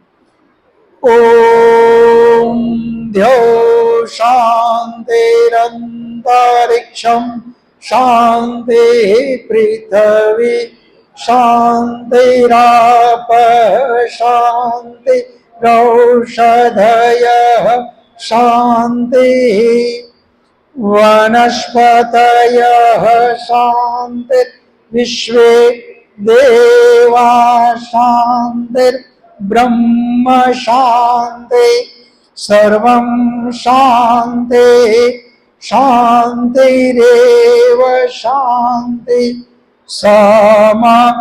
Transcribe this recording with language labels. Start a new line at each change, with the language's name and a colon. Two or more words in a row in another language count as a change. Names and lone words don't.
Sanskrit: ओम ध्यो शांतिरंतरिक्षम शांति पृथ्वी शांतिराप शांति गौषधयः शांति वनस्पतयः शान्ति विश्वे देवा शान्तिर्ब्रह्म शान्ति सर्वं शान्ति शान्तिरेव शान्ति समा